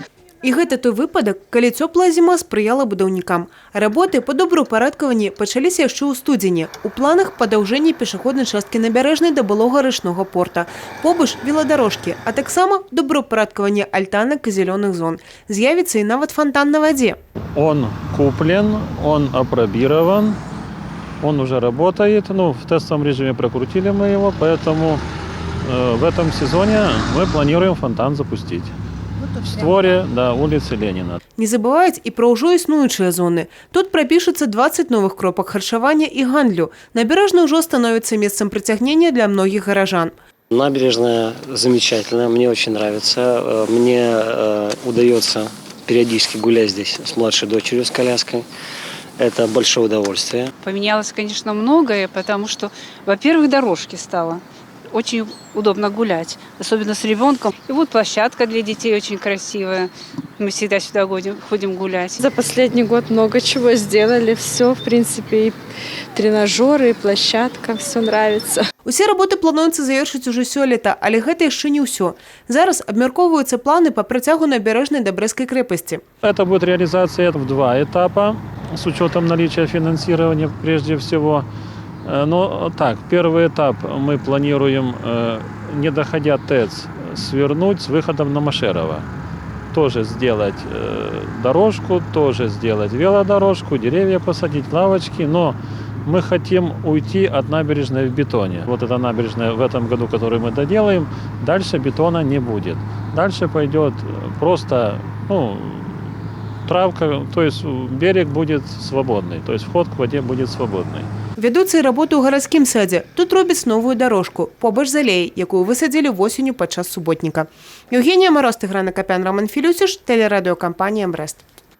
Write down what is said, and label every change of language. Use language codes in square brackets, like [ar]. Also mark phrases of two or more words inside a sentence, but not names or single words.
[be] І гэта той выпадак, калі цёплая зіма спрыяла будаўнікам. Работы па добраўпарадкаванні пачаліся яшчэ ў студзені. У планах падаўжэнне пешаходнай часткі набярэжнай да былога рачнога порта. Побач веладарожкі, а таксама добраўпарадкаванне альтанак і зялёных зон. З'явіцца і нават фонтан на вадзе. [ru] Он куплен, он апробирован, он уже работает. В тестовом режиме прокрутили мы его, поэтому в этом сезоне мы планируем фонтан запустить. В створе улицы Ленина. [be] Не забываюць і пра ўжо існуючыя зоны. Тут прапішуцца 20 новых кропак харчавання і гандлю. Набярэжная ўжо становіцца месцам прыцягнення для многіх гаражан. [ru] Набережная замечательная, мне очень нравится. Мне удается периодически гулять здесь с младшей дочерью, с коляской. Это большое удовольствие. Поменялось, конечно, многое, потому что, во-первых, дорожки стало. Очень удобно гулять, особенно с ребенком. И вот площадка для детей очень красивая. Мы всегда сюда ходим гулять. За последний год много чего сделали. Все, в принципе, и тренажеры, и площадка, все нравится. [be] Усе работы плануецца завершыць уже сёлета, але гэта яшчэ не ўсё. Зараз абмяркоўваюцца планы па працягу набярэжнай да Брэсцкай крэпасці. [ru] Это будет реализация в 2 этапа, с учетом наличия финансирования прежде всего. Но так, первый этап мы планируем, не доходя ТЭЦ, свернуть с выходом на Машерова. Тоже сделать дорожку, тоже сделать велодорожку, деревья посадить, лавочки. Но мы хотим уйти от набережной в бетоне. Вот эта набережная в этом году, которую мы доделаем, дальше бетона не будет. Дальше пойдет просто травка, то есть берег будет свободный, то есть вход к воде будет свободный. [be] Вядуцца і работы ў гарадскім садзе. Тут робяць новую дорожку, побач з алеяй, якую высадзілі восенню падчас суботніка. [ru] Евгения Мороз, Тыгран Акопян, Роман Филюсиш, телерадиокомпания «Брест».